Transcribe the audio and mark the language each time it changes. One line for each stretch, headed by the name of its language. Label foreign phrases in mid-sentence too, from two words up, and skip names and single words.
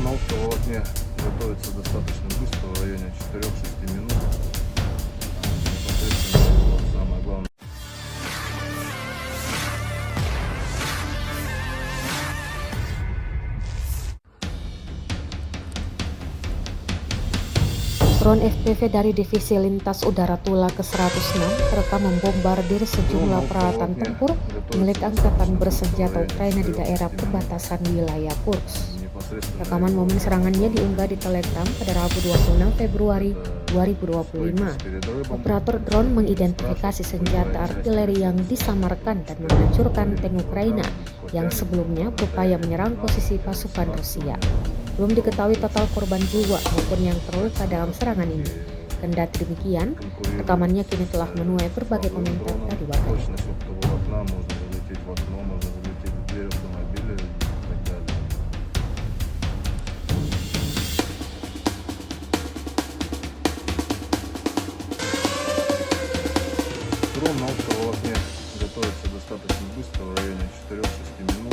Russian: что волокне готовится достаточно быстро, в районе 4-6 минут. Непосредственно его самое главное.
Indonesian: Drone FPV dari Divisi Lintas Udara Tula ke-106 terekam membombardir sejumlah peralatan tempur milik Angkatan Bersenjata Ukraina di daerah perbatasan wilayah Kursk. Rekaman momen serangannya diunggah di Telegram pada Rabu 26 Februari 2025. Operator drone mengidentifikasi senjata artileri yang disamarkan dan menghancurkan tank Ukraina yang sebelumnya berupaya menyerang posisi pasukan Rusia. Belum diketahui total korban jiwa maupun yang terluka dalam serangan ini. Kendati demikian, rekamannya kini telah menuai berbagai komentar dari warganet.
Russian: Дрон на оптоволокне готовится достаточно быстро, в районе 4-6 минут.